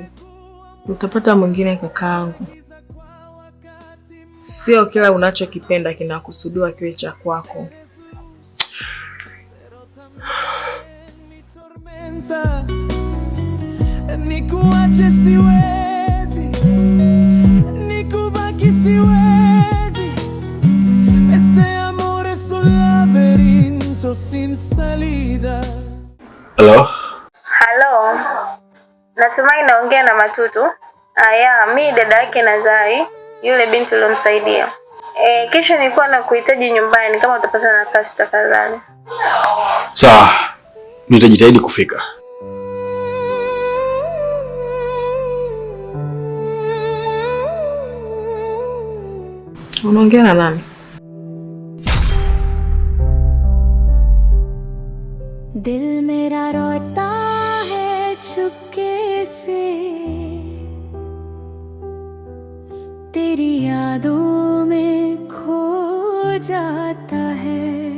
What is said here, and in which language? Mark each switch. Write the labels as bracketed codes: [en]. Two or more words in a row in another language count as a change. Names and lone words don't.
[sw] Utapata mwingine kakaangu. Sio kila unachokipenda kinakusudiwa kiwe cha kwako. Nikuache siwezi, nikubaki siwezi. [es] Este amor es un laberinto sin salida. [sw] Hello? Hello. Natumai naongea na Matutu. Mi dada yake Nazai, yule binti ulomsaidia. Kesho nilikuwa nakuhitaji nyumbani kama utapata nafasi tafadhali. Sawa. Nitajitahidi kufika. Unaongea na nani? [hi] दिल मेरा रोता है चुपके से तेरी यादों में खो जाता है,